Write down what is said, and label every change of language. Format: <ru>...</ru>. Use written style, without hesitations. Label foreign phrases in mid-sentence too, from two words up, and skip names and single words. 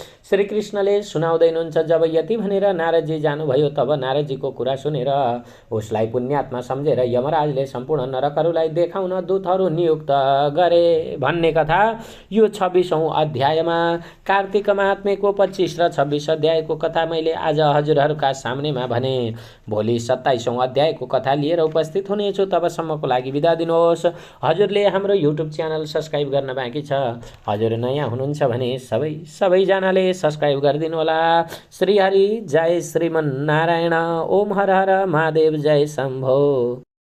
<ne>श्रीकृष्णले सुनाउँदैनुहुन्छ, जब यति भनेर नारदजी जानुभयो तब नारदजीको कुरा सुनेर उसलाई पुण्यात्मा सम्झेर यमराजले सम्पूर्ण नरकहरूलाई देखाउन दूतहरू नियुक्त गरे भन्ने कथा यो 26औं अध्यायमा कार्तिक महात्म्यको 25 र 26 अध्यायको कथा मैले आज हजुरहरूका सामनेमा भने। भोलि 27औं अध्यायको कथा लिएर उपस्थित हुनेछु। तबसम्मको लागि बिदा दिनुहोस्। हजुरले हाम्रो</ne> <en>YouTube channel subscribe</en> <ne>गर्न बाँकी छ। हजुर नयाँ हुनुहुन्छ भने सबैजनाले सब्स्क्राइब गरिदिनु होला। श्री हरि जय श्रीमन्नारायण। ओम हर हर महादेव जय शम्भो।</ne>